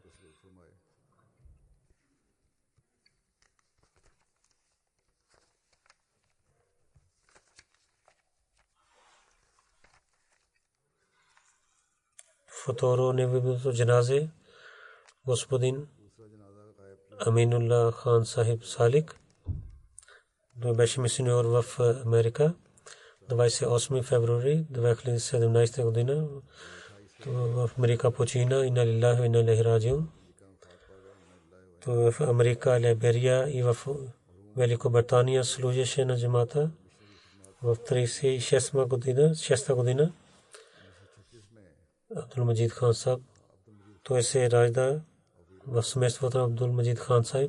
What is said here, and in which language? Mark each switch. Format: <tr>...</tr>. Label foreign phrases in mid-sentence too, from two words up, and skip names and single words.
<bg>Второ невидимото джаназе господин Аминулла Хан Сахиб Салик. Той беше мисионер в Америка. 28 февруари 2017 година в Америка почина.</bg> <ar>إنا لله وإنا إليه راجعون.</ar> <bg>В Америка, Либерия и в Великобритания служеше на джамата. В 36 година Абдул Маджид Хан Сахиб, той се ражда в семейството на Абдул Маджид Хан Сахиб.</bg>